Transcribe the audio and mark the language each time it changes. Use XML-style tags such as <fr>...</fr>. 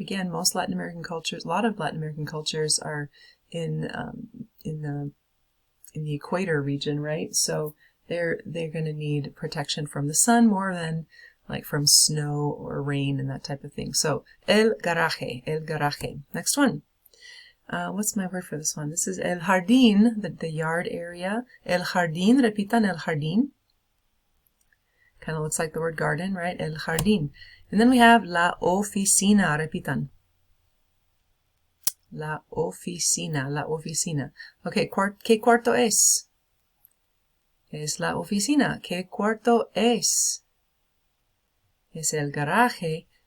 <en>Again, most Latin American cultures, a lot of Latin American cultures are in the equator region, right? So they're going to need protection from the sun more than like from snow or rain and that type of thing. So</en> <es>el garaje, el garaje.</es> <en>Next one. What's my word for this one? This is el jardín, the yard area.</en> <es>El jardín, repitan el jardín.</es> <en>Kind of looks like the word garden, right?</en> <es>El jardín.</es> <en>And then we have</en> <es>la oficina, repitan. La oficina, la oficina.</es> <en>Okay,</en> <es>¿qué cuarto es? Es la oficina. ¿Qué cuarto es? Es el garaje.</es>